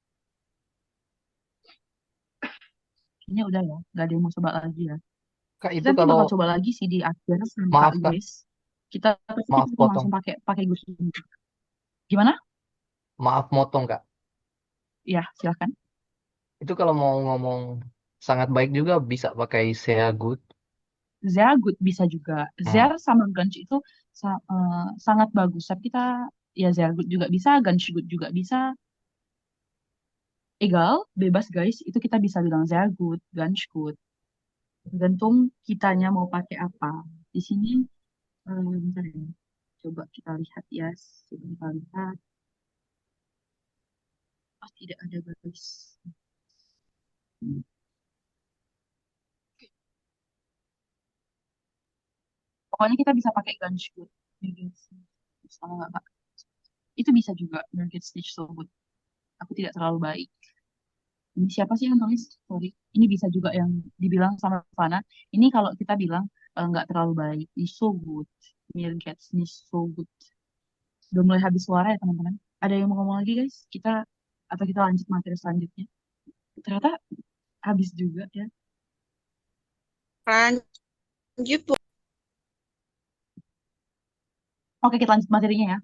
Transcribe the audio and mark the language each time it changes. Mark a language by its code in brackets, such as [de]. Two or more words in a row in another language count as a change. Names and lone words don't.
[id] Kayaknya udah ya, nggak ada yang mau coba lagi ya. Kak, Kita itu nanti bakal kalau coba lagi sih di akhir sama maaf Kak Kak, Grace. Kita maaf langsung potong. pakai Gus. Gimana? Maaf motong Kak. Ya, silakan. Itu kalau mau ngomong sangat baik juga bisa pakai [de] sehr gut. Sehr gut [id] bisa juga. Sehr sama ganz itu sangat bagus. Tapi kita ya [de] sehr gut [id] juga bisa, [de] ganz gut [id] juga bisa. Egal, bebas guys. Itu kita bisa bilang [de] sehr gut, ganz gut. [id] Tergantung kitanya mau pakai apa. Di sini, bentar ya. Coba kita lihat ya. Sebentar lihat. Oh, tidak ada guys. Pokoknya kita bisa pakai [de] ganz gut. [id] Sama nggak Kak? Itu bisa juga. [de] Mir geht's nicht so gut. [id] Aku tidak terlalu baik. Ini siapa sih yang tulis? Sorry. Ini bisa juga yang dibilang sama Fana. Ini kalau kita bilang nggak terlalu baik. [de] Nicht so gut. Mir geht's nicht so gut. [id] Udah mulai habis suara ya teman-teman. Ada yang mau ngomong lagi guys? Atau kita lanjut materi selanjutnya? Ternyata habis juga ya. Lanjut, Bu. Oke, kita lanjut materinya ya.